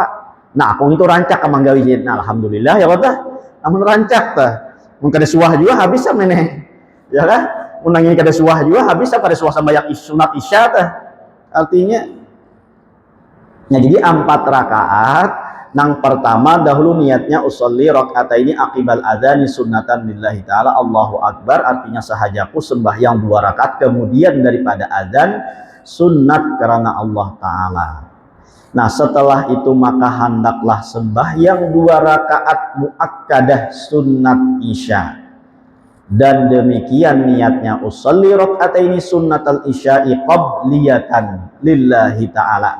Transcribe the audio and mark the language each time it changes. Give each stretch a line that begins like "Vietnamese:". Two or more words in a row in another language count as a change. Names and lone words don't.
Banjar: Nah aku itu rancak manggawi jin. Nah
Arabic: الحمد لله يا الله,
Banjar: namun rancak tah mun kada suah juga habis sama meneh ya kan, mun nangin kada suah juga habis pada suah sembahyang sunat isya tah. Artinya nah jadi 4 rakaat. Nang pertama dahulu niatnya
Arabic: أصلي ركعتين عقب الأذان سنة لله تعالى، الله أكبر,
Banjar: artinya sahajaku sembahyang 2 rakaat kemudian daripada adzan sunnat karena
Arabic: الله تعالى.
Banjar: Nah setelah itu maka hendaklah sembahyang 2 rakaat muakkadah sunnat isya dan demikian niatnya
Arabic: أصلي ركعتين سنة العشاء قبلية لله تعالى.